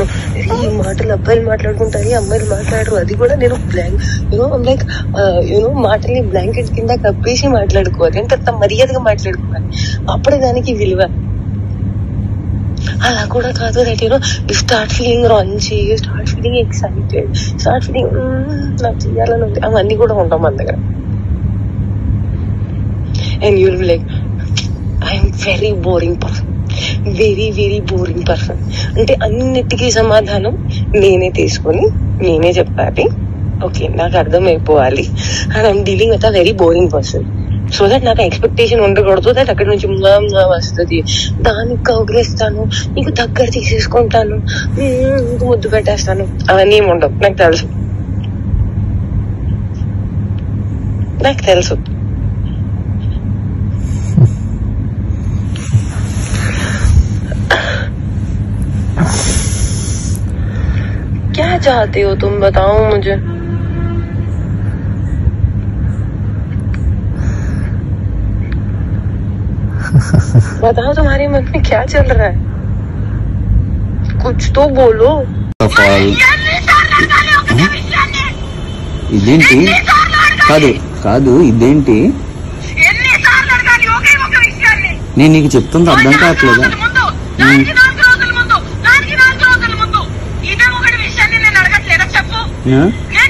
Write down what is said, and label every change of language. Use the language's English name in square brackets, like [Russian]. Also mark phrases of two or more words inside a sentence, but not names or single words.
[Telugu] ఈ మాటలు అబ్బాయిలు మాట్లాడుకుంటారు, అమ్మాయిలు మాట్లాడరు. అది కూడా నేను లైక్ మాటల్ని బ్లాంకెట్ కింద కప్పేసి మాట్లాడుకోవాలి, ఎంత మర్యాదగా మాట్లాడుకోవాలి, అప్పుడే దానికి విలువ. అలా కూడా కాదు, [English] that you start feeling randy, start feeling excited, start feeling [Telugu] నాకు చేయాలని ఉంది. అవన్నీ కూడా ఉంటాం మన దగ్గర. [English] and you will be like, I'm very boring person, very very boring person. [Telugu] అంటే అన్నిటికీ సమాధానం నేనే తీసుకొని నేనే చెప్పాలి. ఓకే, నాకు అర్థమైపోవాలి. [English] and I'm dealing with a very boring person. so that [Telugu] నాకు ఎక్స్పెక్టేషన్ ఉండకూడదు దట్ అక్కడి నుంచి వస్తుంది, దానికి కౌగిలిస్తాను, నీకు దగ్గర తీసేసుకుంటాను, ముద్దు పెట్టేస్తాను, అవన్నీ ఏమి ఉండవు. నాకు తెలుసు. [Hindi] क्या चाहते हो तुम, बताओ मुझे. बताओ तुम्हारे मन में क्या चल रहा है, कुछ तो बोलो. [Telugu] ఇదేంటి? కాదు ఇదేంటి? నేను నీకు చెప్తుంది అర్థం కావట్లేదా? [English] Yeah.